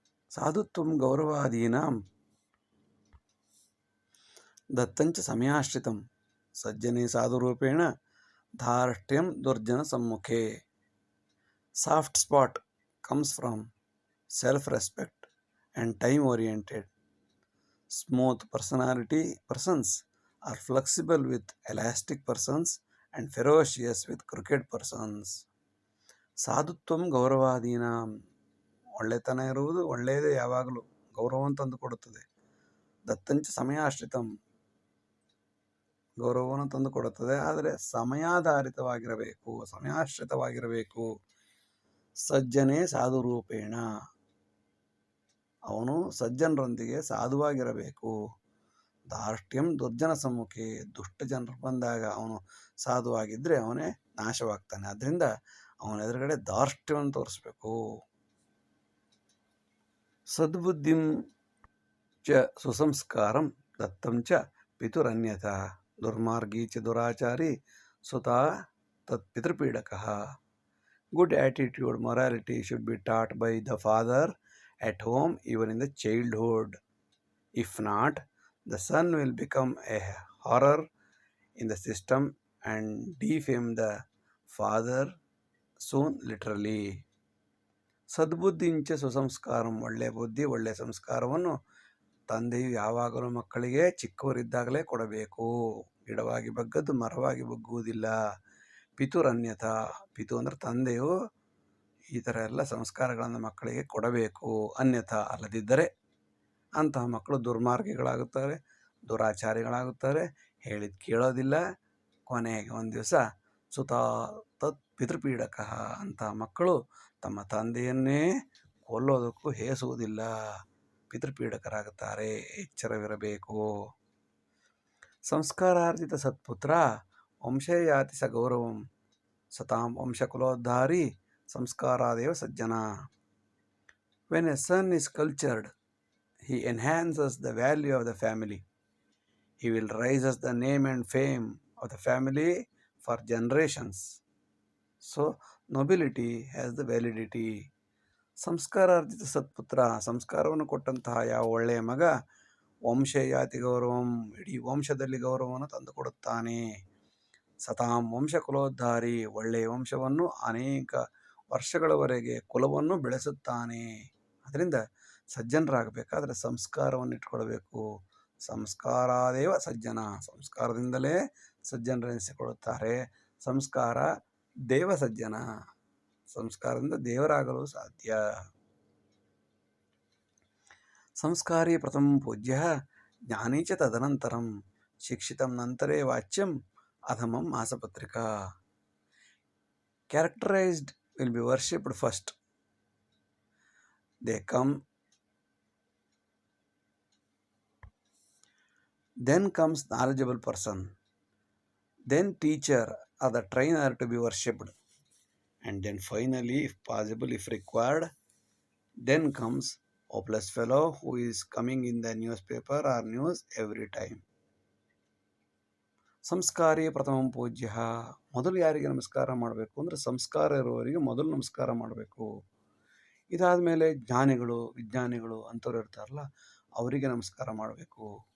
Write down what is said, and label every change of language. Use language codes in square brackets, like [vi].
[sa] ಸಾಧುತ್ವಂ ಗೌರವಾದೀನಾಂ ದತ್ತಂಚ ಸಮಯಾಶ್ರಿತಂ ಸಜ್ಜನೆ ಸಾಧುರೂಪೇಣ ಧಾರ್ಷ್ಟ್ಯಂ ದುರ್ಜನ ಸಮ್ಮುಖೆ. [en] Soft spot comes from self respect and time oriented. Smooth personality persons are flexible with elastic persons and ferocious with crooked persons. [sa] ಸಾಧುತ್ವಂ ಗೌರವಾದೀನಾಂ, [kn] ಒಳ್ಳೆತನ ಇರುವುದು ಒಳ್ಳೆಯದೇ, ಯಾವಾಗಲೂ ಗೌರವವನ್ನು ತಂದು ಕೊಡುತ್ತದೆ. [sa] ದತ್ತಂಚ ಸಮಯಾಶ್ರಿತಂ, [kn] ಗೌರವವನ್ನು ತಂದು ಕೊಡುತ್ತದೆ, ಆದರೆ ಸಮಯಾಧಾರಿತವಾಗಿರಬೇಕು, ಸಮಯಾಶ್ರಿತವಾಗಿರಬೇಕು. [sa] ಸಜ್ಜನೆ ಸಾಧುರೂಪೇಣ, [kn] ಅವನು ಸಜ್ಜನರೊಂದಿಗೆ ಸಾಧುವಾಗಿರಬೇಕು. [sa] ಧಾರ್ಷ್ಟ್ಯಂ ದುರ್ಜನ ಸಮ್ಮುಖೆ, [kn] ದುಷ್ಟ ಜನರು ಬಂದಾಗ ಅವನು ಸಾಧುವಾಗಿದ್ದರೆ ಅವನೇ ನಾಶವಾಗ್ತಾನೆ. ಆದ್ದರಿಂದ ಅವನ ಎದುರುಗಡೆ ಧಾರ್ಷ್ಟ್ಯವನ್ನು ತೋರಿಸ್ಬೇಕು. [sa] ಸದ್ಬುದ್ಧಿಂ ಚ ಸುಸಂಸ್ಕಾರಂ ದತ್ತಂ ಚ ಪಿತುರನ್ಯಥ, ದುರ್ಮಾರ್ಗೀ ಚ ದುರಾಚಾರಿ ಸುತಾ ತತ್ ಪಿತೃಪೀಡಕಃ. [en] Good attitude, morality should be taught by the father at home, even in the childhood. If not, the son will become a horror in the system and defame the father soon, literally. [sa] ಸದ್ಬುದ್ಧಿಂಚ ಸುಸಂಸ್ಕಾರಂ, [kn] ಒಳ್ಳೆಯ ಬುದ್ಧಿ ಒಳ್ಳೆಯ ಸಂಸ್ಕಾರವನ್ನು ತಂದೆಯು ಯಾವಾಗಲೂ ಮಕ್ಕಳಿಗೆ ಚಿಕ್ಕವರಿದ್ದಾಗಲೇ ಕೊಡಬೇಕು. ಗಿಡವಾಗಿ ಬಗ್ಗದ್ದು ಮರವಾಗಿ ಬಗ್ಗುವುದಿಲ್ಲ. ಪಿತುರನ್ಯಥ, ಪಿತು ಅಂದರೆ ತಂದೆಯು ಈ ಥರ ಎಲ್ಲ ಸಂಸ್ಕಾರಗಳನ್ನು ಮಕ್ಕಳಿಗೆ ಕೊಡಬೇಕು. ಅನ್ಯಥ ಅಲ್ಲದಿದ್ದರೆ ಅಂತಹ ಮಕ್ಕಳು ದುರ್ಮಾರ್ಗಿಗಳಾಗುತ್ತಾರೆ, ದುರಾಚಾರಿಗಳಾಗುತ್ತಾರೆ, ಹೇಳಿದ್ದು ಕೇಳೋದಿಲ್ಲ. ಕೊನೆಗೆ ಒಂದು ದಿವಸ [sa] ಸುತಾ ತತ್ ಪಿತೃಪೀಡಕ, [kn] ಅಂತಹ ಮಕ್ಕಳು ತಮ್ಮ ತಂದೆಯನ್ನೇ ಕೊಲ್ಲೋದಕ್ಕೂ ಹೇಸುವುದಿಲ್ಲ, ಪಿತೃಪೀಡಕರಾಗುತ್ತಾರೆ. ಎಚ್ಚರವಿರಬೇಕು. [sa] ಸಂಸ್ಕಾರಾರ್ಜಿತ ಸತ್ಪುತ್ರ ವಂಶೇ ಯಾತಿ ಸ ಗೌರವಂ ಸತಾಂ ವಂಶಕುಲೋದ್ಧಾರಿ ಸಂಸ್ಕಾರಾದೇವ ಸಜ್ಜನ. [en] When a son is cultured, he enhances the value of the family. He will raise the name and fame of the family for generations. So, nobility has the validity. [sa] ಸಂಸ್ಕಾರಾರ್ಜಿತ ಸತ್ಪುತ್ರ, [kn] ಸಂಸ್ಕಾರವನ್ನು ಕೊಟ್ಟಂತಹ ಯಾವ ಒಳ್ಳೆಯ ಮಗ [sa] ವಂಶಯಾತಿ ಗೌರವಂ, [kn] ಇಡೀ ವಂಶದಲ್ಲಿ ಗೌರವವನ್ನು ತಂದುಕೊಡುತ್ತಾನೆ. [sa] ಸತಾಂ ವಂಶಕುಲೋದ್ಧಾರಿ, [kn] ಒಳ್ಳೆಯ ವಂಶವನ್ನು ಅನೇಕ ವರ್ಷಗಳವರೆಗೆ ಕುಲವನ್ನು ಬೆಳೆಸುತ್ತಾನೆ. ಅದರಿಂದ ಸಜ್ಜನರಾಗಬೇಕಾದ್ರೆ ಸಂಸ್ಕಾರವನ್ನು ಇಟ್ಕೊಳ್ಬೇಕು. [sa] ಸಂಸ್ಕಾರಾದೇವ ಸಜ್ಜನ, [kn] ಸಂಸ್ಕಾರದಿಂದಲೇ ಸಜ್ಜನರೆನಿಸಿಕೊಳ್ಳುತ್ತಾರೆ. [sa] ಸಂಸ್ಕಾರ ದೇವ ಸಜ್ಜನ, [kn] ಸಂಸ್ಕಾರದಿಂದ ದೇವರಾಗಲು ಸಾಧ್ಯ. [sa] ಸಂಸ್ಕಾರಿ ಪ್ರಥಮ ಪೂಜ್ಯ ಜ್ಞಾನಿ ಚ ತದನಂತರಂ ಶಿಕ್ಷಿತಂ ನಂತರೇ ವಾಚ್ಯಂ ಅಧಮಂ ಮಾಸಪತ್ರಿಕಾ. [en] Characterized will be worshipped first. They come, then comes knowledgeable person, then teacher or the trainer to be worshipped, and then finally, if possible, if required, then comes hopeless fellow who is coming in the newspaper or news every time. [sa] ಸಂಸ್ಕಾರೇ ಪ್ರಥಮಂ ಪೂಜ್ಯ. [kn] ಮೊದಲು ಯಾರಿಗೆ ನಮಸ್ಕಾರ ಮಾಡಬೇಕು ಅಂದರೆ ಸಂಸ್ಕಾರ ಇರುವವರಿಗೆ ಮೊದಲು ನಮಸ್ಕಾರ ಮಾಡಬೇಕು. ಇದಾದ ಮೇಲೆ ಜ್ಞಾನಿಗಳು ವಿಜ್ಞಾನಿಗಳು ಅಂಥವ್ರು ಇರ್ತಾರಲ್ಲ ಅವರಿಗೆ ನಮಸ್ಕಾರ ಮಾಡಬೇಕು.